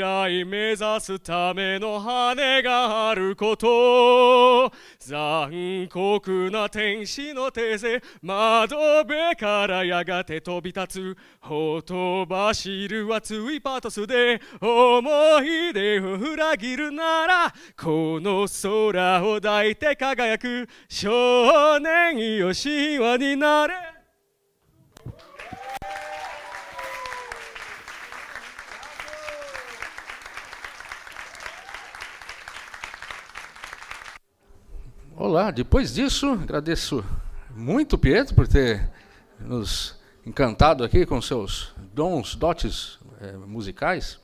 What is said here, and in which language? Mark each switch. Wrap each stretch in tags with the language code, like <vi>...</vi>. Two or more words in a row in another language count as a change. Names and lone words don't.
<ja>来目指すための羽があること残酷な天使の手勢窓辺からやがて飛び立つほとばしる熱いパトスで思い出を裏切るならこの空を抱いて輝く少年よ神話になれ。</ja> <pt>Olá, depois disso, agradeço muito Pietro por ter nos encantado aqui com seus dotes musicais.</pt>